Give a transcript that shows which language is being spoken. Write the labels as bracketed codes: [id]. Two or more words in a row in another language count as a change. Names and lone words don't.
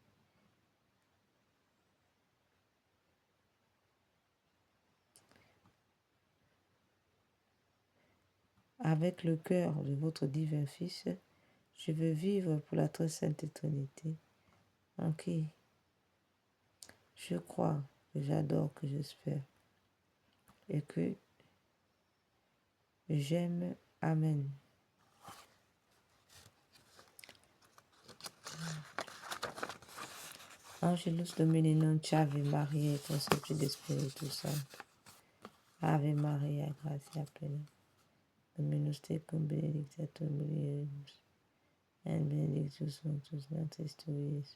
[fr] avec le cœur de votre divin Fils, je veux vivre pour la très sainte Trinité, en qui je crois, que j'adore, que j'espère, et que j'aime. Amen. [la] Angelus Domini Ave Maria, conceptu de Spiritus Sancto. Ave Maria, gratia plena. Dominus tecum benedicta tu mulieribus, et benedictus fructus ventris tui, Iesus.